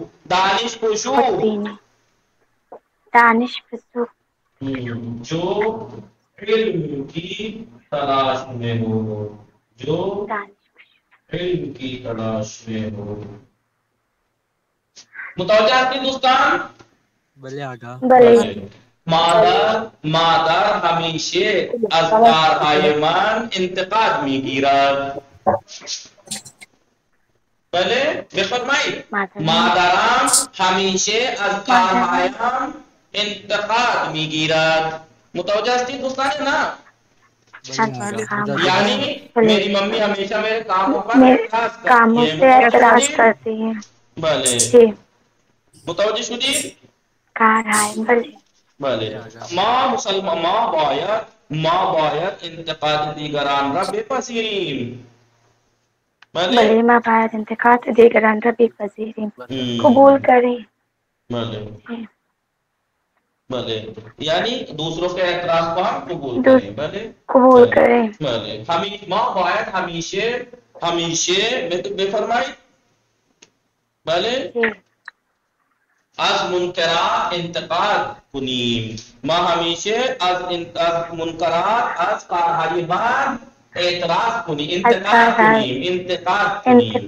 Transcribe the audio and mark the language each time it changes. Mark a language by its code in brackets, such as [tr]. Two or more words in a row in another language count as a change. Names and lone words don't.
[fa] دانش خشوع دانش خشوع [ur] جو علم کی تلاش میں ہو علم کی تلاش میں ہو. [fa] متوجہ ہے دوستان؟ بله مادر همیشه از کارهای من انتقاد میگیرد. بله بفرمایید مادرم همیشه از کارهایم انتقاد میگیرد. متوجه هستید دوستان نه؟ [ur] یعنی میری ممی ہمیشہ میرے کاموں پر کاموں سے اعتراض کرتی ہیں. [fa] بله [ur] جی [fa] متوجه شدید؟ کارهای بله ما باید انتقاد دیگران را بپذیریم. بله ما باید انتقاد دیگران را بپذیریم، [ur] قبول کریں. [fa] بله بله [ur] یعنی دوسروں کے اعتراض کو ہم قبول کریں. [fa] بله [ur] قبول کریں. [fa] بله ما باید ہمیشه بفرمایید. بله از منکرات انتقاد کنیم. ما همیشه از منکرات از کارهای بد اعتراض کنیم، انتقاد کنیم.